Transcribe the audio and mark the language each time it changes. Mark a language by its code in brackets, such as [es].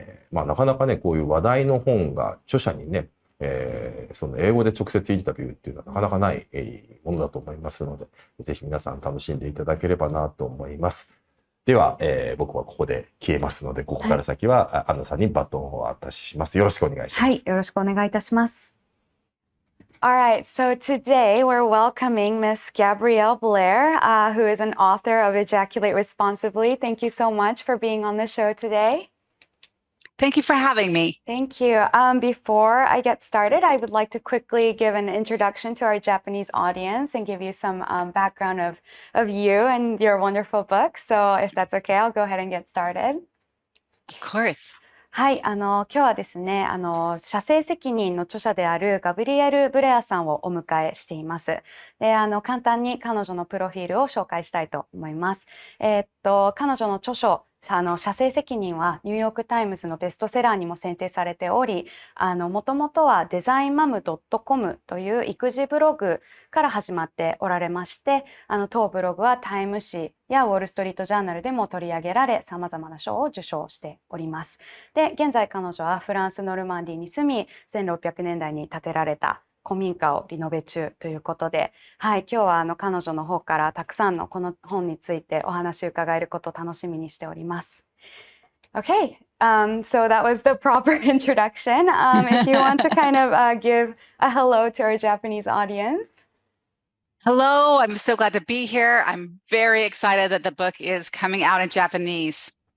[ja] なかなかねこういう話題の本が著者にねその英語で直接インタビューっていうのはなかなかないものだと思いますので、ぜひ皆さん楽しんでいただければなと思います。では、僕はここで消えますので、ここから先はアンナさんにバトンをお渡しします。よろしくお願いします。はい、よろしくお願いいたします。 [en] All right, so today we're welcoming Miss Gabrielle Blair, who is an author of Ejaculate Responsibly. Thank you so much for being on the show today. Thank you for having me. Thank you. Before I get started, I would like to quickly give an introduction to our Japanese audience and give you some background of you and your wonderful book. So if that's okay, I'll go ahead and get started. Of course. [ja] はい、今日はですね、射精責任の著者であるガブリエル・ブレアさんをお迎えしています。で、簡単に彼女のプロフィールを紹介したいと思います。彼女の著書、射精責任はニューヨークタイムズのベストセラーにも選定されており、もともとはデザインマム .com という育児ブログから始まっておられまして、当ブログはタイム誌やウォールストリートジャーナルでも取り上げられ、様々な賞を受賞しております。で、現在彼女はフランスノルマンディーに住み、1600年代に建てられた古民家をリノベ中ということで、はい、今日は彼女の方からたくさんのこの本についてお話を伺えることを楽しみにしております。 [en] Okay, so that was the proper introduction. If you want to kind of give a hello to our Japanese audience. Hello, I'm so glad to be here. I'm very excited that the book is coming out in Japanese.